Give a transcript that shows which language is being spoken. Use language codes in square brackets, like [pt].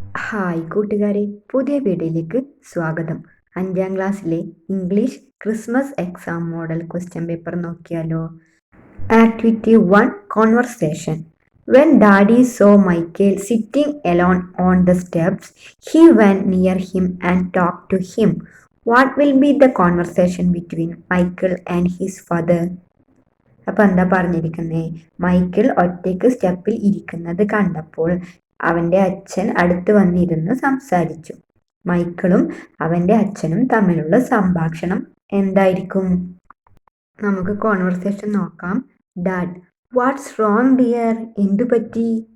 [ml] Hi കൂട്ടുകാരെ, പുതിയ വീഡിയോയിലേക്ക് സ്വാഗതം. 5ാം ക്ലാസ്സിലെ English Christmas exam model question paper നോക്കിയാലോ. Activity 1 conversation. [en] When Daddy saw Michael sitting alone on the steps, he went near him and talked to him. What will be the conversation between Michael and his father? [ml] അപ്പം എന്താ പറഞ്ഞിരിക്കുന്നേ? Michael ഒറ്റയ്ക്ക് സ്റ്റെപ്പിൽ ഇരിക്കുന്നത് കണ്ടപ്പോൾ അവൻ്റെ അച്ഛൻ അടുത്ത് വന്നിരുന്ന് സംസാരിച്ചു. മൈക്കിളും അവൻ്റെ അച്ഛനും തമ്മിലുള്ള സംഭാഷണം എന്തായിരിക്കും? നമുക്ക് കോൺവെർസേഷൻ നോക്കാം. [en] Dad, what's wrong dear? [ml] എന്തു പറ്റി?